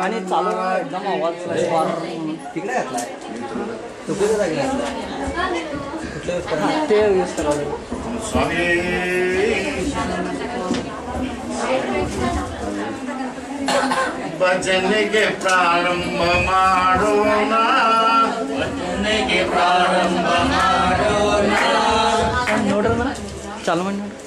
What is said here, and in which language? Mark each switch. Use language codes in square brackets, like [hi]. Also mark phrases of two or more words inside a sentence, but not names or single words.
[mr] चालू आहे, एकदम आवाज तिकडे घातलाय कुठल्या ते यूज करावं [kn] स्वामी ಭಜನೆಗೆ ಪ್ರಾರಂಭ ಮಾಡೋಣ ಭಜನೆಗೆ ಪ್ರಾರಂಭ ಮಾಡೋಣ ನೋಡ್ರಿ ಮೇಡಮ್ ಚಾಲು ಮಾಡಿ ನೋಡಿ